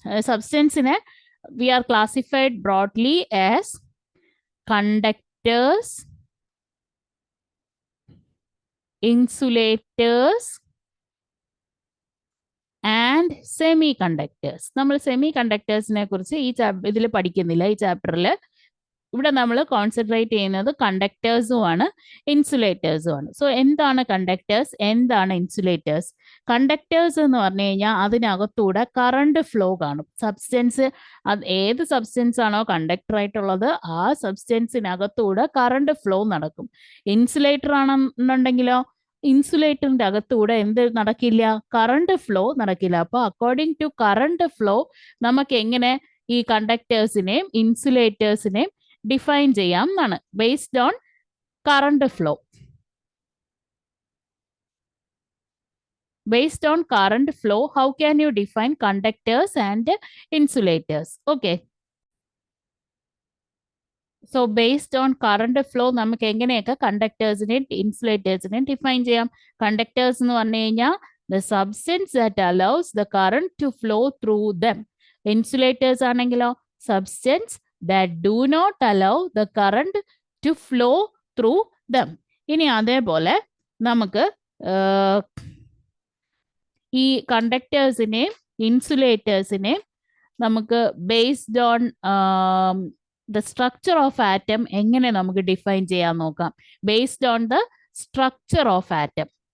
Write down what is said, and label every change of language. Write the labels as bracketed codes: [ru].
[en] സബ്സ്റ്റൻസിനെ we are classified broadly as conductors, insulators and semiconductors. [ml] നമ്മൾ semi കണ്ടക്ടേഴ്സിനെ കുറിച്ച് ഇതിൽ പഠിക്കുന്നില്ല, ഈ ചാപ്റ്ററിൽ. ഇവിടെ നമ്മൾ കോൺസെൻട്രേറ്റ് ചെയ്യുന്നത് കണ്ടക്ടേഴ്സും ആണ് ഇൻസുലേറ്റേഴ്സും ആണ്. സോ എന്താണ് കണ്ടക്ടേഴ്സ്, എന്താണ് ഇൻസുലേറ്റേഴ്സ്? കണ്ടക്ടേഴ്സ് എന്ന് പറഞ്ഞു കഴിഞ്ഞാൽ അതിനകത്തൂടെ കറണ്ട് ഫ്ലോ കാണും. സബ്സ്റ്റൻസ്, ഏത് സബ്സ്റ്റൻസ് ആണോ കണ്ടക്ടർ ആയിട്ടുള്ളത് ആ സബ്സ്റ്റൻസിനകത്തൂടെ കറണ്ട് ഫ്ലോ നടക്കും. ഇൻസുലേറ്റർ ആണെന്നുണ്ടെങ്കിലോ ഇൻസുലേറ്ററിന്റെ അകത്തൂടെ എന്ത് നടക്കില്ല? കറണ്ട് ഫ്ലോ നടക്കില്ല. അപ്പൊ [en] according to current flow [ml] നമുക്ക് എങ്ങനെ ഈ കണ്ടക്ടേഴ്സിനെയും ഇൻസുലേറ്റേഴ്സിനെയും ഡിഫൈൻ ചെയ്യാം എന്നാണ്. [en] Based on current flow. Based on current flow, how can you define conductors and insulators? Okay. So based on current flow [ml] നമുക്ക് എങ്ങനെയൊക്കെ കണ്ടക്ടേഴ്സിനെയും ഇൻസുലേറ്റേഴ്സിനെയും ഡിഫൈൻ ചെയ്യാം? കണ്ടക്ടേഴ്സ് എന്ന് പറഞ്ഞു കഴിഞ്ഞാൽ [en] the substance that allows the current to flow through them. Insulators ആണെങ്കിലോ substance that do not allow the current to flow through them. [ml] ഇനി അതേപോലെ നമുക്ക് ഈ കണ്ടക്ടേഴ്സിനെയും ഇൻസുലേറ്റേഴ്സിനെയും നമുക്ക് [en] based on the structure of atom [ml] എങ്ങനെ നമുക്ക് ഡിഫൈൻ ചെയ്യാൻ നോക്കാം. [en] Based on the structure of atom.